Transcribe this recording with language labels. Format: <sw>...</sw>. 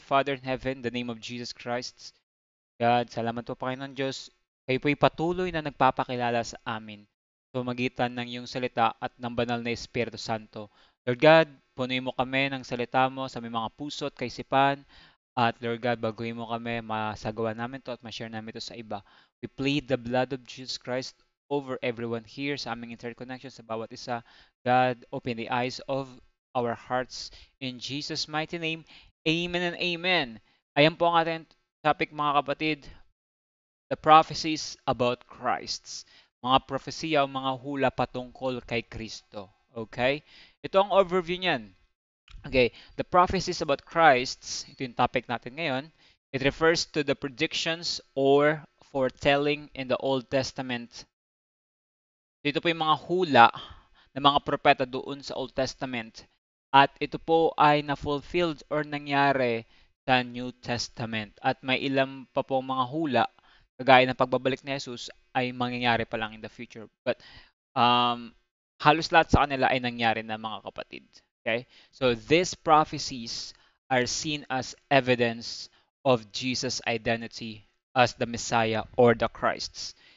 <en>Father in heaven, in the name of Jesus Christ.</en> <tl>God, salamat po Panginoon Diyos. Kayo po'y patuloy na nagpapakilala sa amin sa magitan ng iyong salita at ng banal na Espiritu Santo. Lord God, punuin mo kami ng salita mo sa aming mga puso at kaisipan. At Lord God, baguhin mo kami, masagawa namin to at ma-share namin to sa iba.</tl> <en>We plead the blood of Jesus Christ over everyone here</en> <tl>sa aming interconnection sa bawat isa.</tl> <en>God, open the eyes of our hearts in Jesus' mighty name. Amen and amen.</en> <tl>Ayan po ang ating topic mga kapatid,</tl> <en>the prophecies about Christ.</en> <tl>Mga propesya o mga hula patungkol kay Kristo. Okay? Ito ang overview niyan. Okay,</tl> <en>the prophecies about Christ,</en> <tl>ito yung topic natin ngayon.</tl> <en>It refers to the predictions or foretelling in the Old Testament.</en> <tl>Dito po yung mga hula ng mga propeta doon sa Old Testament. At ito po ay na-fulfilled or nangyari sa New Testament. At may ilang pa pong mga hula, kagaya ng pagbabalik ni Jesus, ay mangyayari pa lang</tl> <en>in the future.</en> <tl>But um, halos lahat sa kanila ay nangyari na mga kapatid. Okay?</tl> <en>So these prophecies are seen as evidence of Jesus' identity as the Messiah or the Christ.</en>